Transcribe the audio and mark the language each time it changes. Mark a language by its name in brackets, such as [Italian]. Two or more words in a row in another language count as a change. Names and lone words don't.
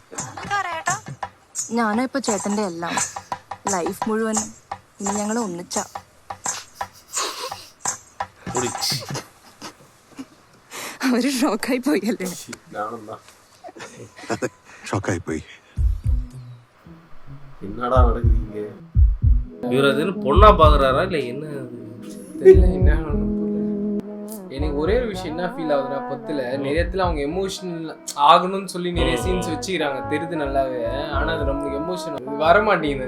[Malayalam] ഞാനാ ഇപ്പൊ ചേട്ടന്റെ എല്ലാം. ലൈഫ് മുഴുവൻ ഇനി ഞങ്ങൾ ഒന്നിച്ച. അവര് ഷോക്കായി പോയി അല്ലേ? ഷോക്കായി പോയി. [Tamil] என்னடா நடக்குதுங்க? இவர் அது பொண்ணா பாக்குறாரா இல்ல என்ன? தெரியல என்ன எனக்கு ஒரே ஒரு விஷயம் என்ன ஃபீல் ஆகுதுன்னா பத்தில் நிறையத்தில் அவங்க எமோஷனல் ஆகணும்னு சொல்லி நிறைய சீன்ஸ் வச்சுக்கிறாங்க தெரியுது நல்லாவே. ஆனால் அது நமக்கு எமோஷன் வர மாட்டேங்குது.